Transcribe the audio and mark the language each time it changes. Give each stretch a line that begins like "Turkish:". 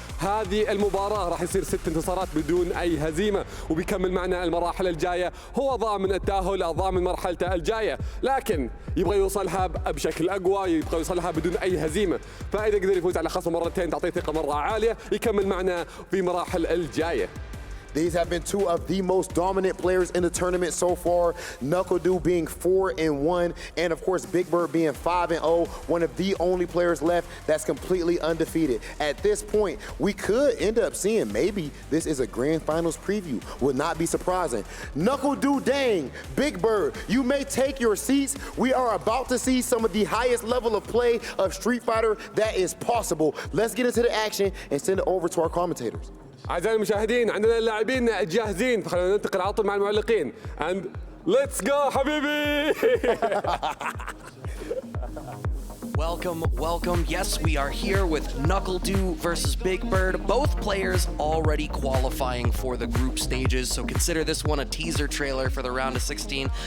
Arabic: هذه المباراة راح يصير 6 انتصارات بدون أي هزيمة، وبيكمل معنا المراحل الجاية. هو ضامن التأهل، ضامن مرحلته الجاية، لكن يبغى يوصلها بشكل أقوى، يبغى يوصلها بدون أي هزيمة. فإذا قدر يفوز على خصم مرتين تعطيه ثقة مرة عالية، يكمل معنا في مراحل الجاية.
English: These have been two of the most dominant players in the tournament so far. Knuckle Doo being 4-1, and of course Big Bird being 5-0, one of the only players left that's completely undefeated. At this point, we could end up seeing maybe this is a grand finals preview. Would not be surprising. Knuckle Doo dang, Big Bird, you may take your seats. We are about to see some of the highest level of play of Street Fighter that is possible. Let's get into the action and send it over to our commentators.
Arabic: أعزائي المشاهدين، عندنا اللاعبين جاهزين، فخلينا ننتقل على طول مع المعلقين.
English: And let's go
Arabic: حبيبي.
English: Welcome. Yes, we are here with Knuckle Doo versus Big Bird. Both players already qualifying for the group stages, so consider this one a teaser trailer for the round of 16.